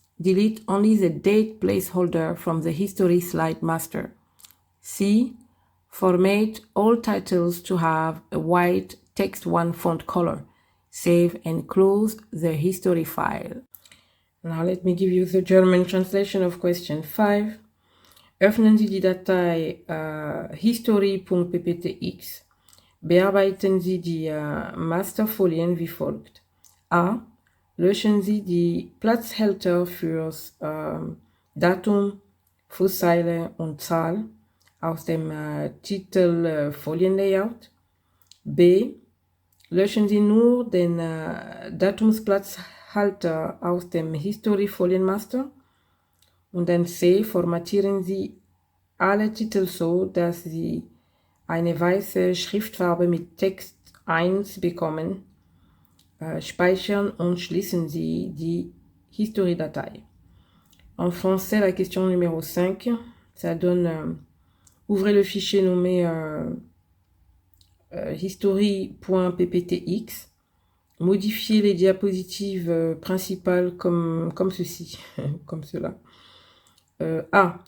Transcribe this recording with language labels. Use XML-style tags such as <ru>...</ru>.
<en>Delete only the date placeholder from the history slide master. C. Format all titles to have a white text 1 font color. Save and close the history file. Now let me give you the German translation of question 5.</en> <de>Öffnen Sie die Datei history.pptx. Bearbeiten Sie die Masterfolien wie folgt. A. Löschen Sie die Platzhalter fürs Datum, Fußzeile und Zahl aus dem Titel-Folienlayout. B. Löschen Sie nur den Datumsplatzhalter aus dem History-Folienmaster. Und dann C. Formatieren Sie alle Titel so, dass sie eine weiße Schriftfarbe mit Text 1 bekommen. Speichern und schließen Sie die History-Datei.</de> <fr>En français, la question numéro 5, ça donne ouvrez le fichier nommé history.pptx, modifiez les diapositives principales comme ceci, comme cela. A.</fr>